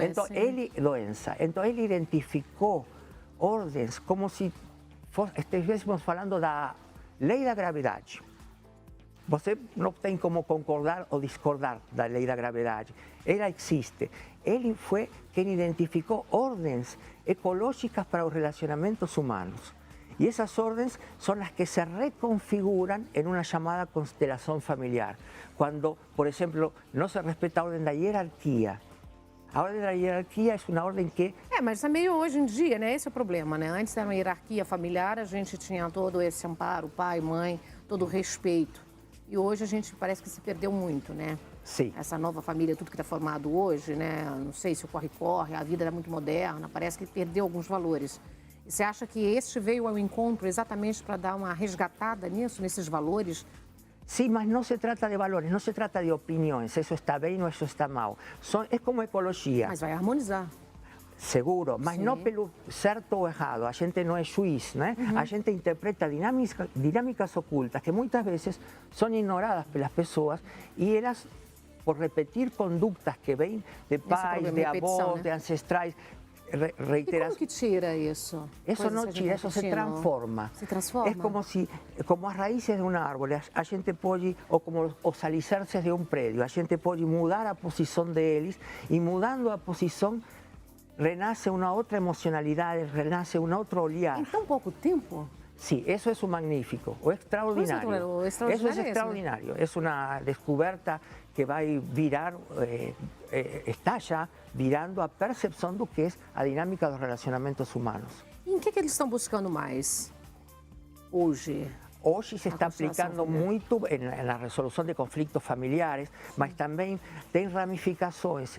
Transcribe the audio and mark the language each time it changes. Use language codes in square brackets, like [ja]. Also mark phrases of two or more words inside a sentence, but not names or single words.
[pt] Então ele identificou ordens como se estivéssemos falando da lei da gravidade. Você não tem como concordar ou discordar da lei da gravidade. Ela existe. Ele foi quem identificou ordens ecológicas para os relacionamentos humanos. [es] Y esas órdenes son las que se reconfiguran en una llamada constelación familiar. Cuando, por ejemplo, no se respeta a orden [pt] da hierarquia. A ordem da hierarquia é uma ordem que... mas é meio hoje em dia, né? Esse é o problema, né? Antes era uma hierarquia familiar, a gente tinha todo esse amparo, pai, mãe, todo o respeito. E hoje a gente parece que se perdeu muito, né? Sim. Essa nova família, tudo que está formado hoje, né? Não sei se o corre-corre, a vida era muito moderna, parece que perdeu alguns valores. E você acha que este veio ao encontro exatamente para dar uma resgatada nisso, nesses valores? [es] Sí, mas no se trata de valores, no se trata de opiniões, eso está bien o eso está mal. Es como ecologia. [pt] Mas vai harmonizar. [es] Seguro, mas [pt] Sim. não pelo certo ou errado. A gente não é juiz, né? A gente interpreta dinâmicas ocultas que muitas vezes são ignoradas pelas pessoas e elas, por repetir condutas que vêm de pais, de avós, né? de ancestrais, E como que tira isso? [es] Eso no tira, eso se transforma. [pt] Se transforma? [es] Es como [pt] as raíces de uma árvore. A gente pode, ou como os alicerces de um prédio, a gente pode mudar a posição deles e mudando a posição renasce uma outra emocionalidade, renasce um outro olhar. Em tão pouco tempo? [es] Sí, eso es un magnífico, o extraordinario. Eso es extraordinario, es una descoberta que va a [pt] virar, está já virando a percepção do que é a dinâmica dos relacionamentos humanos. E em que eles estão buscando mais hoje? Hoje se está aplicando muito na resolução de conflitos familiares, mas também tem ramificações.